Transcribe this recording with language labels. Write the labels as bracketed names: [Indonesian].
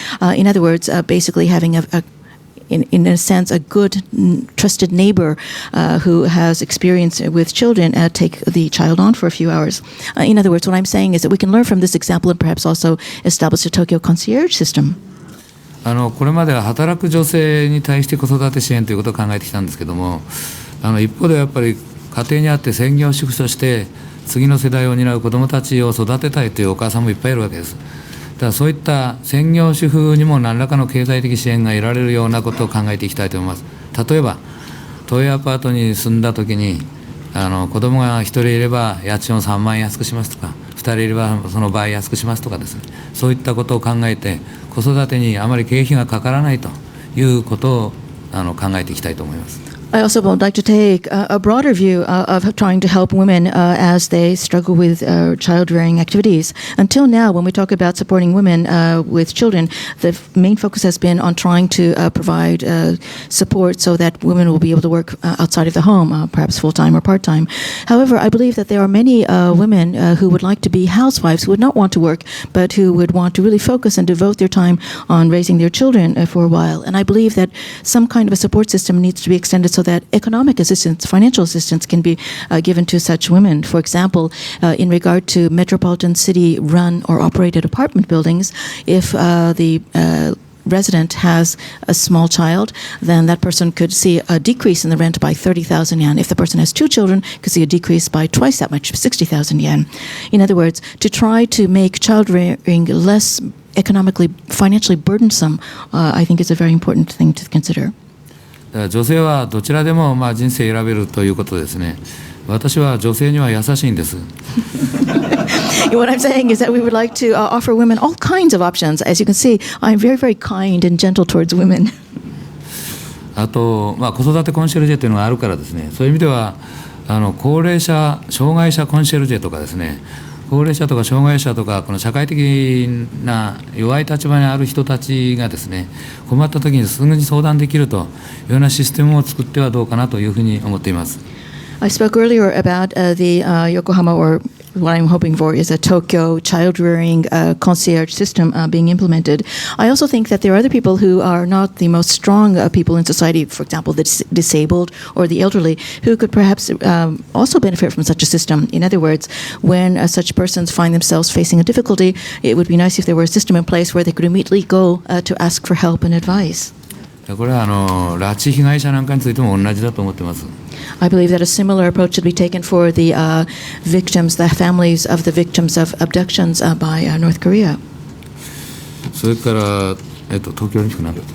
[English] In other words, basically having in a sense, a good, trusted neighbor who has experience with children take the child on for a few hours. In other words, what I'm saying is that we can learn from this example and perhaps also establish a Tokyo concierge system. [Japanese] これまでは働く女性に対して子育て支援ということを考えてきたんですけども、一方でやっぱり家庭にあって専業主婦として次の世代を担う子どもたちを育てたいというお母さんもいっぱいいるわけです。だからそういった専業主婦にも何らかの経済的支援が得られるようなことを考えていきたいと思います。例えば都営アパートに住んだ時に子供が1人いれば家賃を3万円安くしますとか、2人いればその倍安くしますとかですね、そういったことを考えて子育てにあまり経費がかからないということを考えていきたいと思います。 [English] I also would like to take a broader view of trying to help women as they struggle with child-rearing activities. Until now, when we talk about supporting women with children, the main focus has been on trying to provide support so that women will be able to work outside of the home, perhaps full-time or part-time. However, I believe that there are many women who would like to be housewives, who would not want to work, but who would want to really focus and devote their time on raising their children for a while. And I believe that some kind of a support system needs to be extended so that economic assistance, financial assistance can be given to such women. For example, in regard to metropolitan city run or operated apartment buildings, if the resident has a small child, then that person could see a decrease in the rent by 30,000 yen. If the person has two children, could see a decrease by twice that much, 60,000 yen. In other words, to try to make child rearing less economically, financially burdensome, I think is a very important thing to consider. [Japanese] 女性はどちらでも人生選べるということですね。私は女性には優しいんです。 [English] What I'm saying is that we would like to offer women all kinds of options. As you can see, I'm very, very kind and gentle towards women. [Japanese] あと、子育てコンシェルジェというのがあるからですね、そういう意味では高齢者、障害者コンシェルジェとかですね、高齢者とか障害者とかこの社会的な弱い立場にある人たちがですね、困った時にすぐに相談できるというようなシステムを作ってはどうかなというふうに思っています。 [English] I spoke earlier about the Yokohama, or what I'm hoping for is a Tokyo child-rearing concierge system being implemented. I also think that there are other people who are not the most strong people in society, for example, the disabled or the elderly, who could perhaps also benefit from such a system. In other words, when such persons find themselves facing a difficulty, it would be nice if there were a system in place where they could immediately go to ask for help and advice. [Japanese] これは拉致被害者なんかについても同じだと思ってます。 [English] I believe that a similar approach should be taken for the victims, the families of the victims of abductions by North Korea. [Japanese] それから東京に行くな。